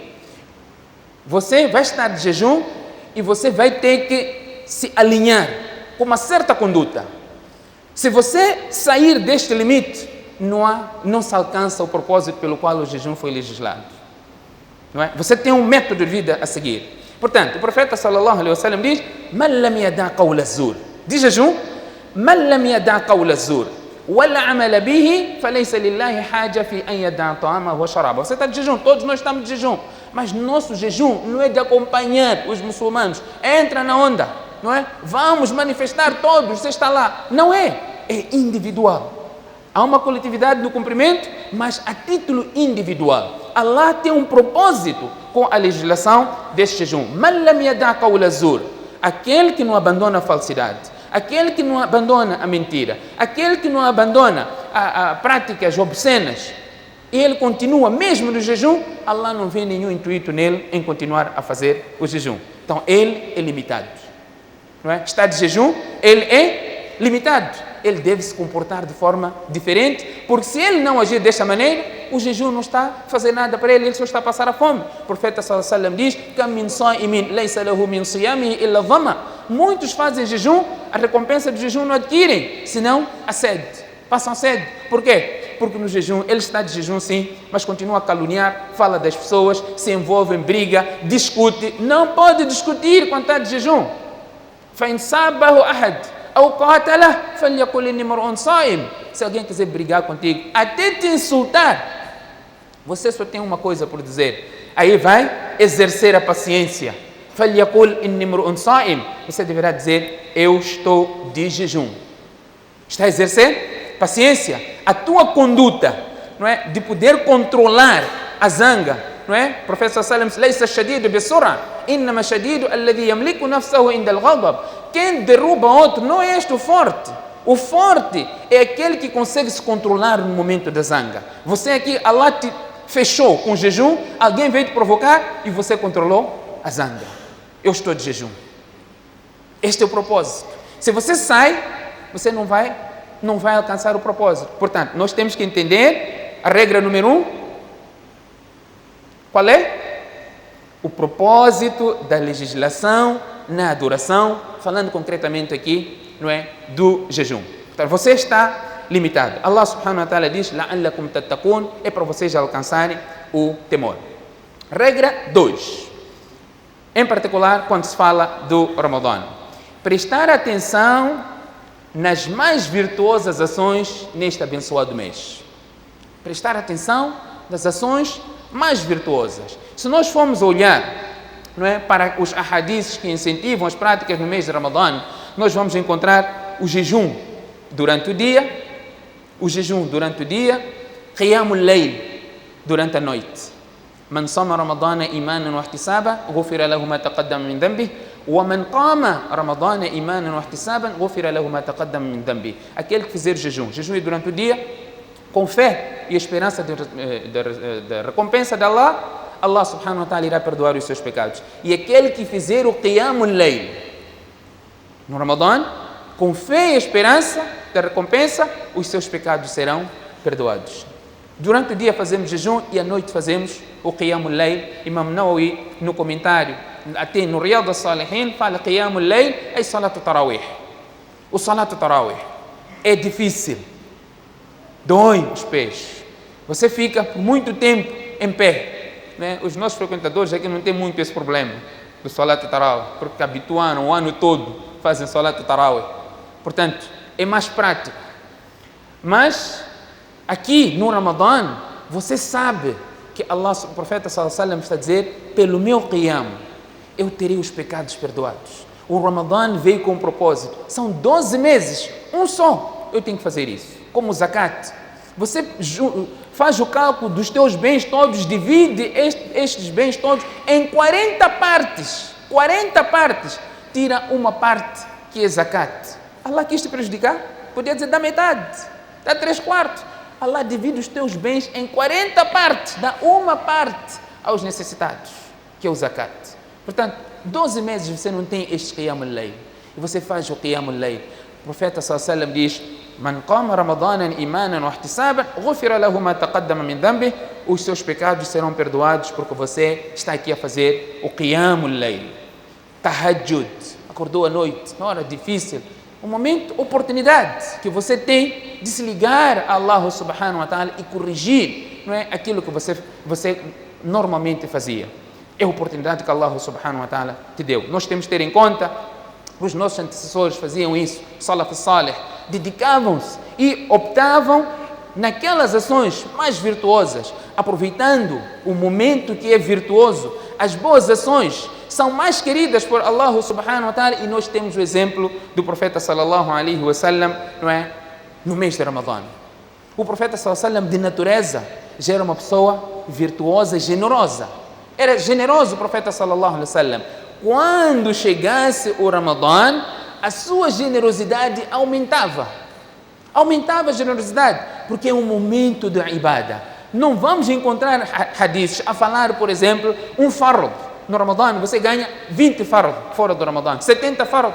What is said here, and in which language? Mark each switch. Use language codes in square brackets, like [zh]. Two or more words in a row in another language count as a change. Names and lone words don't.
[pt] Você vai estar de jejum e você vai ter que se alinhar com uma certa conduta. Se você sair deste limite, não se alcança o propósito pelo qual o jejum foi legislado. Não é? Você tem um método de vida a seguir. Portanto, o profeta [ar] صلى الله عليه وسلم diz: "من لم يدع قول الزور." [pt] De jejum, [ar] "من لم يدع قول الزور والعمل به فليس لله حاجة في أن يدع طعامه وشرابه." [pt] Você está de jejum, todos nós estamos de jejum, mas nosso jejum não é de acompanhar os muçulmanos. Entra na onda, não é? Vamos manifestar todos, você está lá. Não é, é individual. Há uma coletividade no cumprimento, mas a título individual. Allah tem um propósito com a legislação deste jejum. [ar] من لم يدع قول الزور. [pt] Aquele que não abandona a falsidade, aquele que não abandona a mentira, aquele que não abandona a práticas obscenas, e ele continua mesmo no jejum, Allah não vê nenhum intuito nele em continuar a fazer o jejum. Então ele é limitado. Não é? Está de jejum, ele é limitado. Ele deve se comportar de forma diferente, porque se ele não agir desta maneira, o jejum não está a fazer nada para ele, ele só está a passar a fome. O profeta [ar] صلى الله عليه وسلم diz: "كم من صائم ليس له من صيامه إلا الظمأ." [pt] Muitos fazem jejum, a recompensa do jejum não adquirem, senão a sede. Passam sede. Por quê? Porque no jejum, ele está de jejum sim, mas continua a caluniar, fala das pessoas, se envolve em briga, discute. Não pode discutir quando está de jejum. [ar] فَإِنْ صَابَهُ أَحَدٌ أو قاتله فليقل إني امرؤ صائم. [pt] Se alguém quiser brigar contigo, até te insultar, você só tem uma coisa por dizer. Aí vai exercer a paciência. [ar] فَلْيَقُلْ إِنِّي امْرُؤٌ صَائِمٌ. [pt] Você deverá dizer, eu estou de jejum. Está a exercer paciência. A tua conduta, não é, de poder controlar a zanga, não é? O profeta [ar] صلى الله عليه وسلم, لَيْسَ الشَّدِيدُ بِسُرْعَةٍ إِنَّمَا الشَّدِيدُ الَّذِي يَمْلِكُ نَفْسَهُ عِنْدَ الْغَضَبِ. [pt] Quem derruba outro não é este o forte. O forte é aquele que consegue se controlar no momento da zanga. Você aqui, Allah te fechou com jejum, alguém veio te provocar e você controlou a zanga. Eu estou de jejum. Este é o propósito. Se você sai, você não vai alcançar o propósito. Portanto, nós temos que entender a regra número 1. Qual é? O propósito da legislação na adoração, falando concretamente aqui, não é, do jejum. Portanto, você está limitado. [ar] Allah سبحانه وتعالى diz, لَعَلَّكُمْ تَتَّقُونَ, [pt] é para vocês alcançarem o temor. Regra 2. Em particular, quando se fala do Ramadã. Prestar atenção nas mais virtuosas ações neste abençoado mês. Prestar atenção nas ações mais virtuosas. Se nós formos olhar, não é, para os ahadiths que incentivam as práticas no mês de Ramadã, nós vamos encontrar o jejum durante o dia, [ar] قيام الليل, [pt] durante a noite. [ar] من صام رمضان إيمانا واحتسابا غفر له ما تقدم من ذنبه ومن قام رمضان إيمانا واحتسابا غفر له ما تقدم من ذنبه. [pt] Aquele que fizer jejum durante o dia, com fé e esperança da recompensa de Allah, Allah [ar] سبحانه وتعالى [pt] irá perdoar os seus pecados. E aquele que fizer o [ar] قيام الليل [pt] no Ramadã, com fé e esperança da recompensa, os seus pecados serão perdoados. Durante o dia fazemos jejum e à noite fazemos o [ar] قيام الليل. [pt] Imam Nawawi, no comentário, até no Riyad al-Salihin, fala [ar] قيام الليل [pt] é [ar] صلاة التراويح. [pt] O [ar] صلاة التراويح [pt] é difícil, dói os pés, você fica por muito tempo em pé, né? Os nossos frequentadores aqui não tem muito esse problema do [ar] صلاة التراويح, [pt] porque habituaram o ano todo, fazem [ar] صلاة التراويح. [pt] Portanto, é mais prático. Mas aqui no Ramadã, você sabe que Allah, o profeta [ar] صلى الله عليه وسلم, [pt] está a dizer, pelo meu qiyam, eu terei os pecados perdoados. O Ramadã veio com um propósito. São 12 meses, um só. Eu tenho que fazer isso. Como o zakat. Você faz o cálculo dos teus bens todos, divide estes bens todos em 40 partes. 40 partes. Tira uma parte que é zakat. Allah quis te prejudicar? Podia dizer, dá metade, dá 3/4. Allah divide os teus bens em 40 partes, dá uma parte aos necessitados, que é o zakat. Portanto, 12 meses você não tem este [ar] قيام الليل, [pt] e você faz o [ar] قيام الليل. [pt] O profeta [ar] صلى الله عليه وسلم diz, من قام رمضان إيمانا واحتسابا غفر له ما تقدم من ذنبه, [pt] os seus pecados serão perdoados porque você está aqui a fazer o [ar] قيام الليل. [pt] Tahajjud, acordou à noite, na hora difícil, um momento, oportunidade que você tem de se ligar a Allah [ar] سبحانه وتعالى [pt] e corrigir, não é, aquilo que você normalmente fazia. É a oportunidade que Allah [ar] سبحانه وتعالى [pt] te deu. Nós temos que ter em conta, os nossos antecessores faziam isso, [ar] سلف صالح, [pt] dedicavam-se e optavam naquelas ações mais virtuosas, aproveitando o momento que é virtuoso. As boas ações são mais queridas por Allah [ar] سبحانه وتعالى, [pt] e nós temos o exemplo do profeta [ar] صلى الله عليه وسلم, [pt] não é, no mês de Ramadã. O profeta [ar] صلى الله عليه وسلم, [pt] de natureza, já era uma pessoa virtuosa e generosa. Era generoso o profeta [ar] صلى الله عليه وسلم. [pt] Quando chegasse o Ramadã, a sua generosidade aumentava. Aumentava a generosidade, porque é um momento de ibadah. Não vamos encontrar hadiths a falar, por exemplo, um fard. No Ramadã você ganha 20 fard fora do Ramadã, 70 fard.